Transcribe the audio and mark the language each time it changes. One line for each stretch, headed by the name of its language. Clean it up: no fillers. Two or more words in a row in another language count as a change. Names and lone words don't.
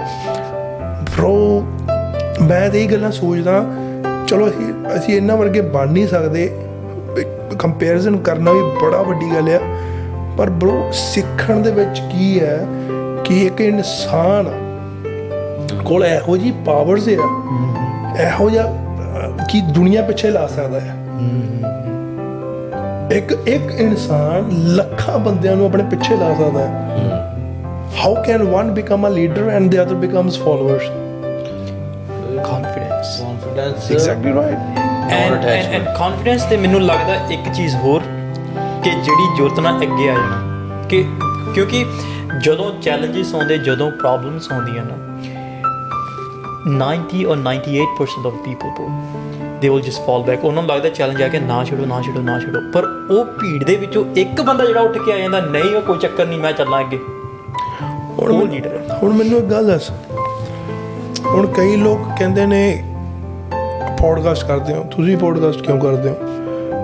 Punjabi: ਬ్రో ਮੈਂ ਤਾਂ ਇਹ ਗੱਲਾਂ ਸੋਚਦਾ, ਚਲੋ ਅਸੀਂ ਇਹਨਾਂ ਵਰਗੇ ਬਣ ਨਹੀਂ ਸਕਦੇ, ਕੰਪੈਰੀਜ਼ਨ ਕਰਨਾ ਵੀ ਬੜਾ ਵੱਡੀ ਗੱਲ ਆ, ਪਰ ਬ్రో ਸਿੱਖਣ ਦੇ ਵਿੱਚ ਕੀ ਹੈ ਕਿ ਇੱਕ ਇਨਸਾਨ ਕੋਲ ਇਹੋ ਜਿਹੀ ਪਾਵਰਸ ਆ, ਇਹੋ ਜਿਹਾ ਕਿ ਦੁਨੀਆ ਪਿੱਛੇ ਲਾ ਸਕਦਾ ਹੈ। ਇੱਕ ਇਨਸਾਨ ਲੱਖਾਂ ਬੰਦਿਆਂ ਨੂੰ ਆਪਣੇ ਪਿੱਛੇ ਲਾ ਸਕਦਾ ਹੈ।
English: How can one become a leader and the other becomes followers? Confidence. Exactly right. And confidence
Punjabi: ਤੇ ਮੈਨੂੰ ਲੱਗਦਾ ਇੱਕ ਚੀਜ਼ ਹੋਰ ਕਿ ਜਿਹੜੀ ਜੁਰਤ ਨਾਲ ਅੱਗੇ ਆ ਜਾਣਾ, ਕਿ ਕਿਉਂਕਿ ਜਦੋਂ ਚੈਲੰਜਸ ਆਉਂਦੇ, ਜਦੋਂ ਪ੍ਰੋਬਲਮਸ ਆਉਂਦੀਆਂ ਨਾ,
English: 90 or 98% of people bro, they will just fall back.
Punjabi: ਉਹਨਾਂ ਨੂੰ ਲੱਗਦਾ ਚੈਲੰਜ ਆ ਕੇ ਨਾ ਛੱਡੋ, ਪਰ ਉਹ ਭੀੜ ਦੇ ਵਿੱਚੋਂ ਇੱਕ ਬੰਦਾ ਜਿਹੜਾ ਉੱਠ ਕੇ ਆ ਜਾਂਦਾ, ਨਹੀਂ ਉਹ ਕੋਈ ਚੱਕਰ ਨਹੀਂ, ਮੈਂ ਚੱਲਾਂ ਅੱਗੇ। ਹੁਣ ਮੈਨੂੰ ਇੱਕ ਗੱਲ ਦੱਸ, ਹੁਣ ਕਈ ਲੋਕ ਕਹਿੰਦੇ ਨੇ ਪੋਡਕਾਸਟ ਕਰਦੇ ਹੋ, ਤੁਸੀਂ ਪੋਡਕਾਸਟ ਕਿਉਂ ਕਰਦੇ ਹੋ?